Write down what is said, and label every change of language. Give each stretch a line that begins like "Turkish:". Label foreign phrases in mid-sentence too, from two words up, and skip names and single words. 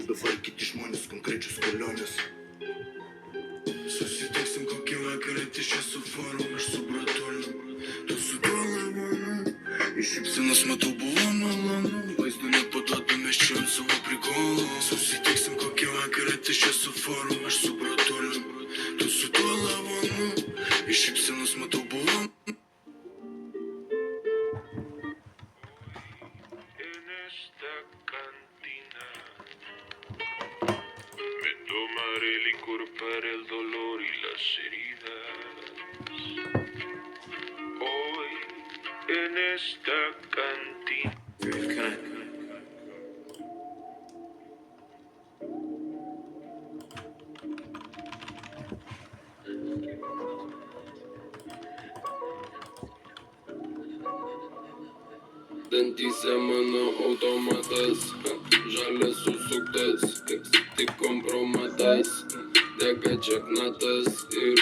Lithuanian: Dabar kiti žmonės konkrečios kelionės. Susitiksim kokį vakarą čia su forum, aš su bratuliu. Tu su tuo lavonu. Iš šypsenos matau buvo malonu. Vaizdu nepaduodame čia ant savo prikolų. Susitiksim kokį vakarą čia su forum, aš su bratuliu. Tu su tuo lavonu. Iš šypsenos matau buvo.
Spanish: Tomaré licor para el dolor y las heridas. Hoy en esta cantina.
Lithuanian: Dantyse mano automatas, žalias susuktas, tik kompromatas, dega čeknatas ir